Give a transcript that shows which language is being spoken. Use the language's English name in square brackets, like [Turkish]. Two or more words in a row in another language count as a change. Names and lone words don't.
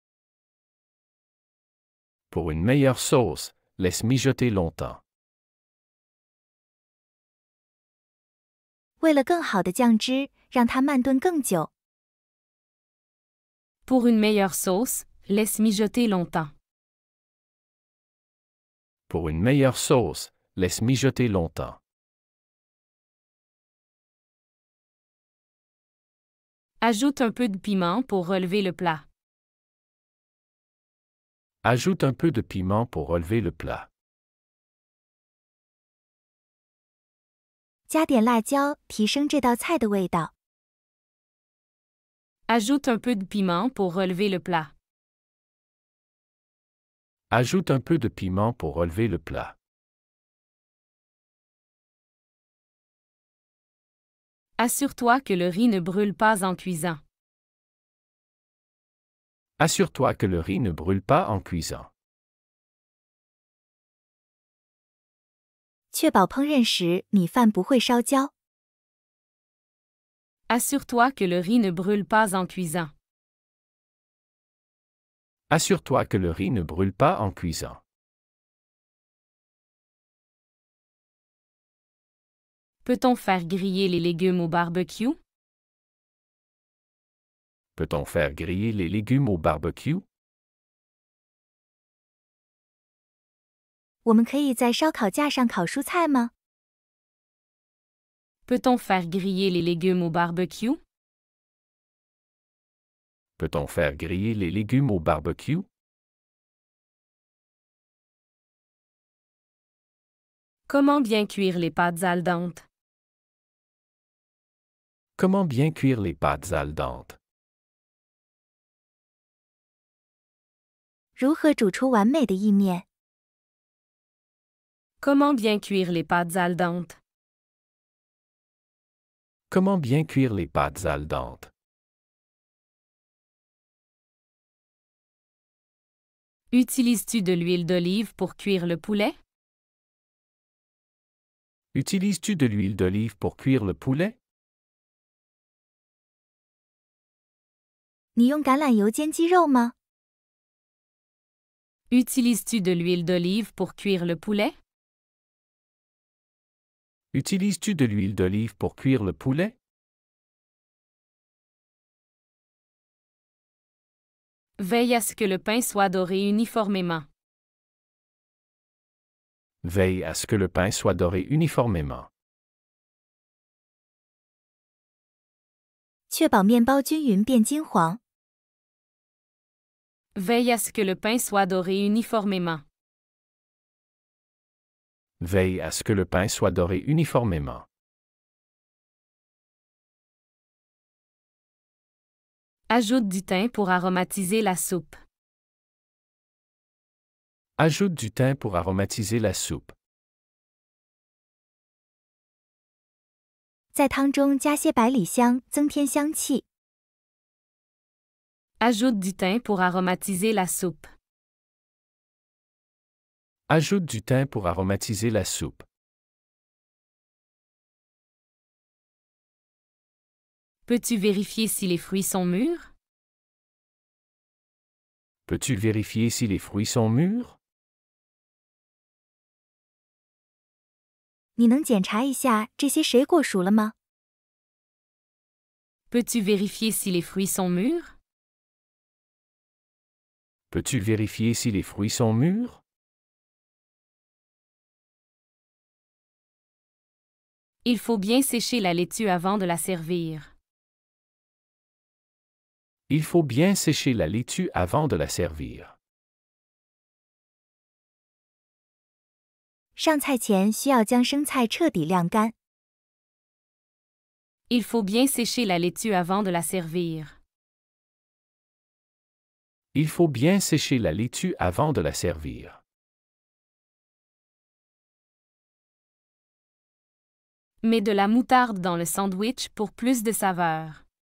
[French] Pour une meilleure sauce, laisse mijoter longtemps. [Chinese] 为了更好的酱汁，让它慢炖更久。 [French] Pour une meilleure sauce, laisse mijoter longtemps. Pour une meilleure sauce, laisse mijoter longtemps. Ajoute un peu de piment pour relever le plat. Ajoute un peu de piment pour relever le plat. [Chinese] 加点辣椒，提升这道菜的味道。 [French] Ajoute un peu de piment pour relever le plat. Ajoute un peu de piment pour relever le plat. Assure-toi que le riz ne brûle pas en cuisant. Assure-toi que le riz ne brûle pas en cuisant. [Chinese] 确保烹饪时米饭不会烧焦。 [French] Assure-toi que le riz ne brûle pas en cuisant. Assure-toi que le riz ne brûle pas en cuisant. Peut-on faire griller les légumes au barbecue? Peut-on faire griller les légumes au barbecue? [Chinese] 我们可以在烧烤架上烤蔬菜吗？ [French] Peut-on faire griller les légumes au barbecue? Peut-on faire griller les légumes au barbecue? Comment bien cuire les pâtes [Italian] al dente? [French] Comment bien cuire les pâtes [Italian] al dente? [Chinese] 如何煮出完美的意面？ [French] Comment bien cuire les pâtes [Italian] al dente? [French] Comment bien cuire les pâtes [Italian] al dente? [French] Utilises-tu de l'huile d'olive pour cuire le poulet? Utilises-tu de l'huile d'olive pour cuire le poulet? [Chinese] 你用橄榄油煎鸡肉吗？ [French] Utilises-tu de l'huile d'olive pour cuire le poulet? Utilises-tu de l'huile d'olive pour cuire le poulet? Veille à ce que le pain soit doré uniformément. Veille à ce que le pain soit doré uniformément. [Chinese] 确保面包均匀变金黄。 [French] Veille à ce que le pain soit doré uniformément. Veille à ce que le pain soit doré uniformément. Ajoute du thym pour aromatiser la soupe. Ajoute du thym pour aromatiser la soupe. [Chinese] 在汤中加些百里香，增添香气。 [French] Ajoute du thym pour aromatiser la soupe. Ajoute du thym pour aromatiser la soupe. Peux-tu vérifier si les fruits sont mûrs? Peux-tu vérifier si les fruits sont mûrs? [Chinese] 你能检查一下这些水果熟了吗？ [French] Peux-tu vérifier si les fruits sont mûrs? Peux-tu vérifier si les fruits sont mûrs? Il faut bien sécher la laitue avant de la servir. Il faut bien sécher la laitue avant de la servir. [Chinese] 上菜前需要将生菜彻底晾干。 [French] Il faut bien sécher la laitue avant de la servir. Il faut bien sécher la laitue avant de la servir. Mets de la moutarde dans le sandwich pour plus de saveur.